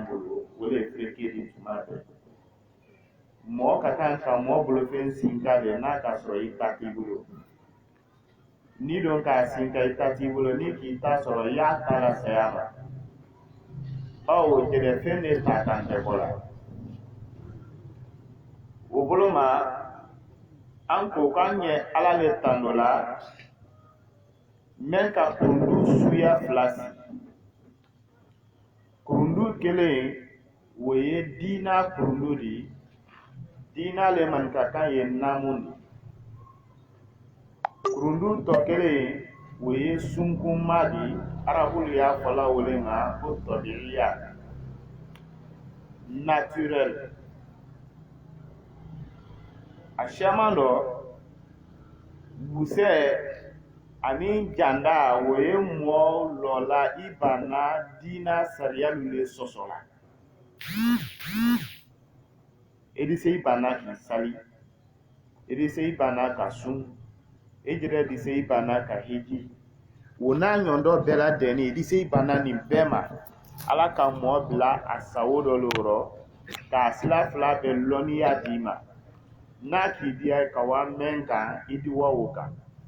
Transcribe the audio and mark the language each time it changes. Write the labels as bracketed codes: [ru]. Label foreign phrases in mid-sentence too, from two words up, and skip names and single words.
[bm] bolo o de fireke di tuma bɛɛ mɔgɔ ka kan ka mɔgɔ bolofɛn sinka de n'a ka sɔrɔ i ta t'i bolo ni don k'a sinka i ta t'i bolo ni k'i ta sɔrɔ i y'a ta la saya ma bawo jɛnɛfɛn de ta kan tɛ kɔ la o bolo ma an ko k'an ye ala le tando la mɛ ka kundu suya fila sigi kundu kelen o ye diina kundu di diina le man ka kan ye naamu di kundu tɔ kelen o ye sunkunma di arabulu y'a fɔla wele ma ko tɔbiriya naturel a caman dɔ busɛ ani janda o ye mɔɔ lɔla i banna diina sariyalu le sɔsɔ la e de se i banna k'i sali e de se i banna ka sun e jɛrɛ de se i banna ka heji o n'a ɲɔndɔ bɛɛ la dɛni e de se i banna nin bɛɛ ma ala ka mɔɔ bila a sago dɔ le rɔ k'a sila fila bɛɛ lɔnniya d'i ma n'a k'i diya ka wa mɛn kan i di wa o kan